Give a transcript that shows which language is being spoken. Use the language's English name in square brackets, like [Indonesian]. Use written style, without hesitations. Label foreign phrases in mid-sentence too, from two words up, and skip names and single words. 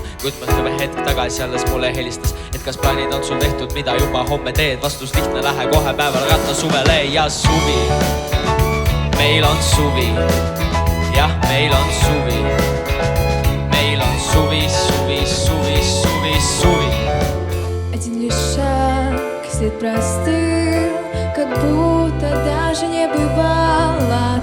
[Estonian] Kuid mõtleme hetk tagasi alles mulle helistas, et kas plaanid on sul tehtud, mida juba homme teed. Vastus lihtne, lähe kohe päeval ratta suvele ja suvi. Meil on suvi, jah, meil on suvi. Meil on suvi, suvi, suvi, suvi, suvi. [Russian] Один лишь шаг, след простыл, как будто даже не бывало.